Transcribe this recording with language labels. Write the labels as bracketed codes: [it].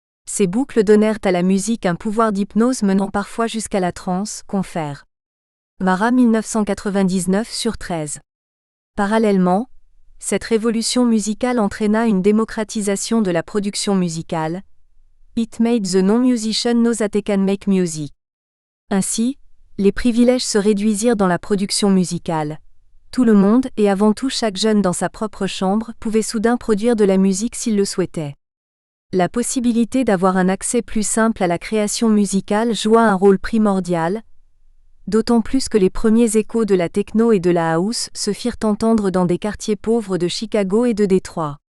[fr] Ces boucles donnèrent à la musique un pouvoir d'hypnose menant parfois jusqu'à la transe, confère Mara 1999/13. Parallèlement, cette révolution musicale entraîna une démocratisation de la production musicale. [en] It made the non-musician know that they can make music. [fr] Ainsi, les privilèges se réduisirent dans la production musicale. Tout le monde, et avant tout chaque jeune dans sa propre chambre, pouvait soudain produire de la musique s'il le souhaitait. La possibilité d'avoir un accès plus simple à la création musicale joua un rôle primordial, d'autant plus que les premiers échos de la techno et de la house se firent entendre dans des quartiers pauvres de Chicago et de Détroit.